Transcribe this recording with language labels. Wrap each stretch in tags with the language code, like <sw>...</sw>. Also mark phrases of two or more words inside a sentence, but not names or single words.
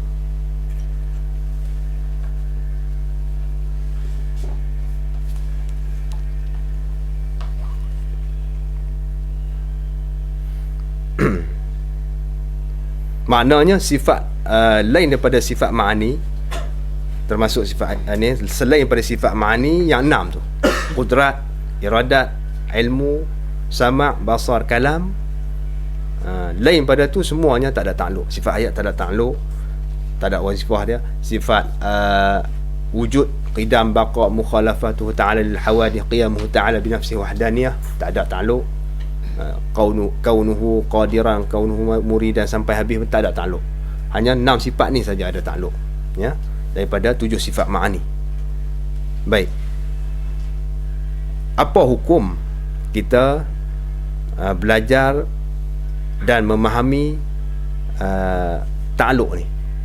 <ms>Maknanya sifat lain daripada sifat ma'ani, termasuk sifat ni selain daripada sifat ma'ani yang 6 tu, qudrat, iradat, ilmu, sama', basar, kalam, lain pada tu semuanya tak ada takluk. Sifat ayat tak ada takluk. tak ada wazifah dia. Sifat wujud, qidam, baqa,</ms> <ar>مخالفته تعالى للحوادث قيامه تعالى بنفسه وحدانية,</ar> <ms>tak ada takluk.</ms> <ar>كونه قادرا كونه مريدا</ar> <ms>sampai habis pun tak ada takluk. Hanya 6 sifat ni saja ada takluk, ya, daripada 7 sifat ma'ani. Baik, apa hukum kita belajar dan memahami takluk ni?</ms>